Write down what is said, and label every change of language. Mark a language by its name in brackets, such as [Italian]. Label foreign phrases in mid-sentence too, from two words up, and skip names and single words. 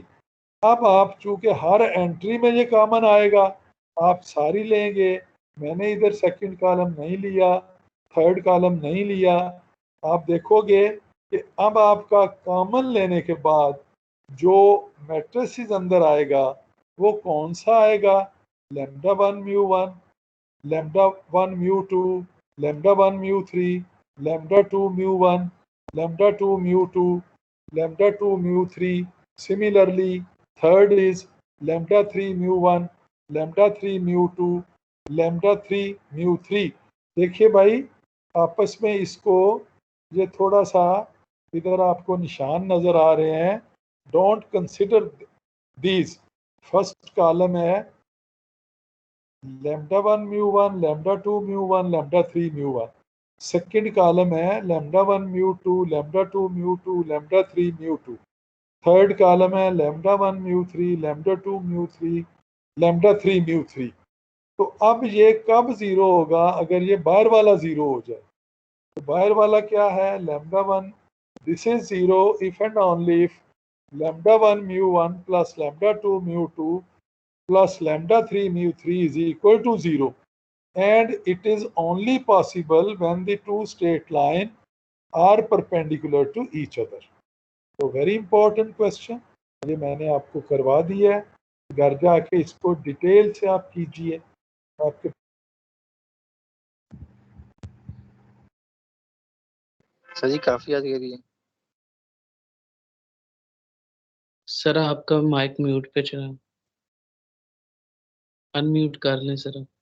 [Hindi] अब आप चूंकि हर एंट्री में ये कॉमन आएगा आप सारी लेंगे। मैंने इधर [English] second column [Hindi] नहीं लिया, [English] third column [Hindi] नहीं लिया। आप देखोगे कि अब आपका कॉमन लेने के बाद जो मैट्रिसेस अंदर आएगा वो कौन सा आएगा? λ1 μ1 λ1 μ2 λ1 μ3 λ2 μ1 λ2 μ2 λ2 μ3। [English] Similarly, third is λ3 μ1 λ3 μ2 λ3 μ3। [Hindi] देखिए भाई आपस में इसको ये थोड़ा सा इधर आपको निशान नजर आ रहे हैं, [English] don't consider these. first column [Hindi] है λ1 μ1 λ2 μ1 λ3 μ1, [English] second column [Hindi] है λ1 μ2 λ2 μ2 λ3 μ2, [English] third column [Hindi] है λ1 μ3 λ2 μ3 λ3 μ3। तो अब ये कब जीरो होगा? अगर ये बाहर वाला जीरो हो जाए। तो बाहर वाला क्या है? [English] लैम्डा 1, this is zero if and only if lambda 1 mu 1 plus lambda 2 mu 2 plus lambda 3 mu 3 is equal to 0, and it is only possible when the two straight line are perpendicular to each other. So very important question, [Hindi] ये मैंने आपको करवा दिया है, घर जाके इसको डिटेल से आप कीजिए। आपके सर जी काफी याद करिए। सर आपका [English] mic mute [Hindi] पे चला, अनम्यूट कर लें सर।